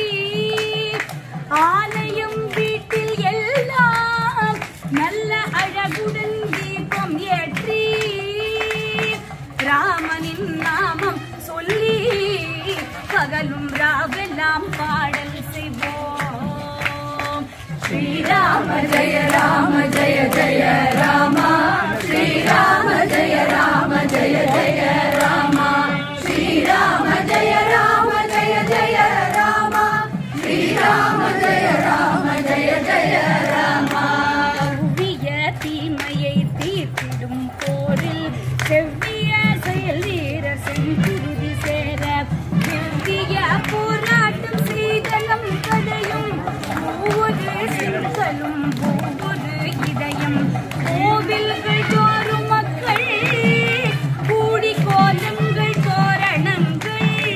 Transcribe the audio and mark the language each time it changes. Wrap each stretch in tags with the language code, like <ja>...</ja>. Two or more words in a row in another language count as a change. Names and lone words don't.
<ta>ஆலயம் வீட்டில் எல்லாம் நல்ல அழகுடன் தீபம் ஏற்றி ராமனின் நாமம் சொல்லி பகலும் ராவெல்லாம் பாடல் செய்வோம்</ta> <sa>श्रीराम जय राम जय जय राम श्रीराम जय राम जय जय राम श्रीराम जय राम जय जय राम श्रीराम जय राम जय जय राम</sa> <ta>தீமையை தீர்த்திடும் போரில் செவ்விய வேல் வீரர் செங்குருதி சேர திவ்ய போராட்டம் செய்த நம் கதையும் ஒவ்வொரு சிறுகளும் ஒவ்வொரு இதயம் கோவில்கள் தோறும் மக்கள் கூடி கோலங்கள் தோரணங்கள்</ta>